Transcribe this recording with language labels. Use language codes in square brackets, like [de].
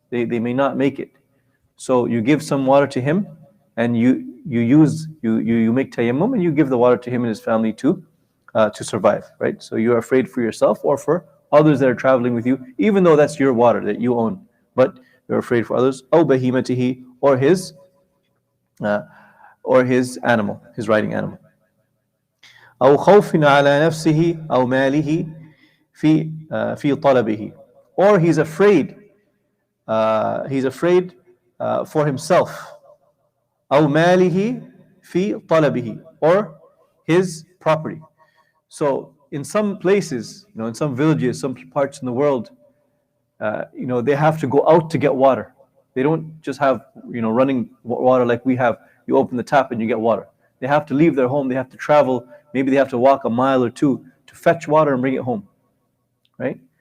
[en] They may not make it. So you give some water to him, and you make tayammum, and you give the water to him and his family to survive, right? So you're afraid for yourself or for others that are traveling with you, even though that's your water that you own, but you're afraid for others. [ar] أو بهيمته, [en] or his animal, his riding animal. [ar] أو خوف على نفسه أو ماله في طلبه. [en] Or he's afraid for himself. [ar] أو ماله في طلبه, [en] or his property. So in some places, in some villages, some parts in the world, they have to go out to get water. They don't just have running water like we have. You open the tap and you get water. They have to leave their home. They have to travel. Maybe they have to walk a mile or two to fetch water and bring it home, right?